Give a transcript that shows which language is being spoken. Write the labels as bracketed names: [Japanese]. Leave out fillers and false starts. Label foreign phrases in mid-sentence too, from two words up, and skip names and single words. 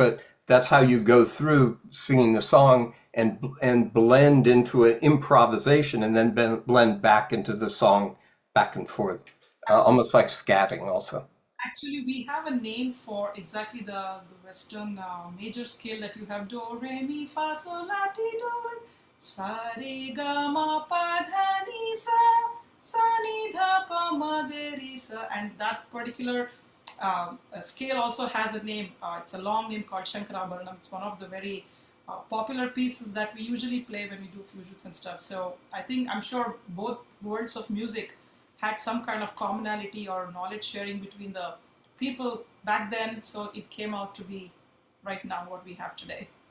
[English] But that's how you go through singing the song and blend into an improvisation, and then blend back into the song back and forth, almost like scatting also. Actually, we have a name for exactly the Western major scale that you have: do, re, mi, fa, sol, la, ti, do, re, sa, re, ga, ma, pa, dha, ni, sa, ni, dha, pa, ma, ga, re, sa. And that particular scale also has a name. It's a long name called Shankarabharanam. It's one of the very popular pieces that we usually play when we do fusions and stuff. So I'm sure both worlds of music had some kind of commonality or knowledge sharing between the people back then, so it came out to be right now what we have today.